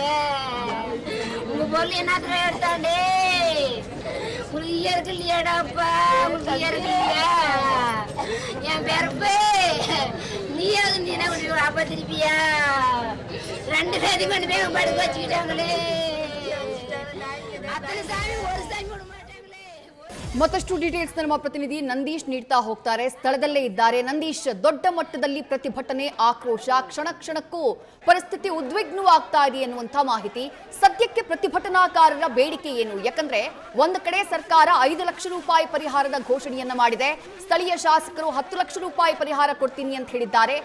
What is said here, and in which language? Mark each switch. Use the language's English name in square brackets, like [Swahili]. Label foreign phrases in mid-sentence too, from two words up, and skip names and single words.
[Tamil] உங்க பொருள் என்ன எடுத்தாண்டே? உங்களுக்கு இயற்கை இல்லையாடாப்பா? உங்களுக்கு இயற்கை இல்லையா? என் பிறப்பு நீ அது நீ என்ன பண்ணி அப்பா திருப்பியா? 2 பேரையும் கொண்டு போய் படுக்க வச்சுக்கிட்டாங்களே. அத்தனை சாமி ஒரு சாமி விட மாட்டாங்களே. [Kannada] ಮತ್ತಷ್ಟು ಡೀಟೇಲ್ಸ್ ನಮ್ಮ ಪ್ರತಿನಿಧಿ ನಂದೀಶ್ ನೀಡ್ತಾ ಹೋಗ್ತಾರೆ, ಸ್ಥಳದಲ್ಲೇ ಇದ್ದಾರೆ. ನಂದೀಶ್, ದೊಡ್ಡ ಮಟ್ಟದಲ್ಲಿ ಪ್ರತಿಭಟನೆ, ಆಕ್ರೋಶ, ಕ್ಷಣಕ್ಕೂ ಪರಿಸ್ಥಿತಿ ಉದ್ವಿಗ್ನವಾಗ್ತಾ ಇದೆ ಎನ್ನುವಂತ ಮಾಹಿತಿ. ಸದ್ಯಕ್ಕೆ ಪ್ರತಿಭಟನಾಕಾರರ ಬೇಡಿಕೆ ಏನು? ಯಾಕಂದ್ರೆ ಒಂದು ಕಡೆ ಸರ್ಕಾರ 5 ಲಕ್ಷ ರೂಪಾಯಿ ಪರಿಹಾರದ ಘೋಷಣೆಯನ್ನ ಮಾಡಿದೆ, ಸ್ಥಳೀಯ ಶಾಸಕರು 10 ಲಕ್ಷ ರೂಪಾಯಿ ಪರಿಹಾರ ಕೊಡ್ತೀನಿ ಅಂತ ಹೇಳಿದ್ದಾರೆ.